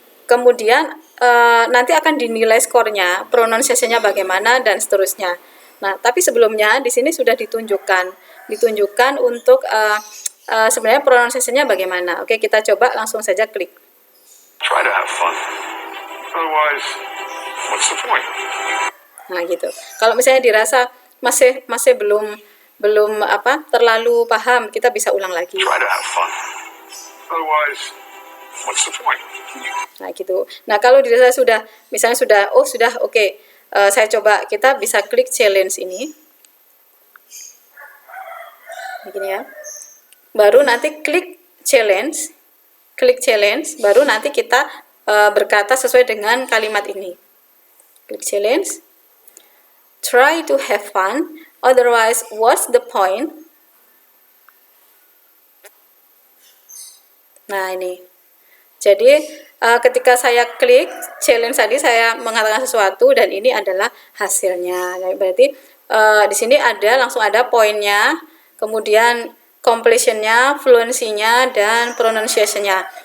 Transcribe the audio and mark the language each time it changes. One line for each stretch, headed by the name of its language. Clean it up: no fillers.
Indonesian: Kemudian nanti akan dinilai skornya, pronunciation-nya bagaimana dan seterusnya. Nah, tapi sebelumnya di sini sudah ditunjukkan untuk sebenarnya pronunciation-nya bagaimana. Oke, kita coba langsung saja klik.
English: Try to have fun. Otherwise, what's the point?
Indonesian: Nah, gitu. Kalau misalnya dirasa masih belum terlalu paham, kita bisa ulang lagi.
English: Try to have fun. Otherwise, what's the point?
Indonesian: Nah, gitu. Nah, kalau dirasa sudah oke. Saya coba, kita bisa klik challenge ini. Begini ya. Baru nanti klik challenge, baru nanti kita berkata sesuai dengan kalimat ini. Klik challenge.
English: Try to have fun, otherwise what's the point?
Indonesian: Nah, ini. Jadi ketika saya klik challenge tadi, saya mengatakan sesuatu dan ini adalah hasilnya. Nah, berarti di sini langsung ada poinnya, kemudian completion-nya, fluency-nya, dan pronunciation-nya.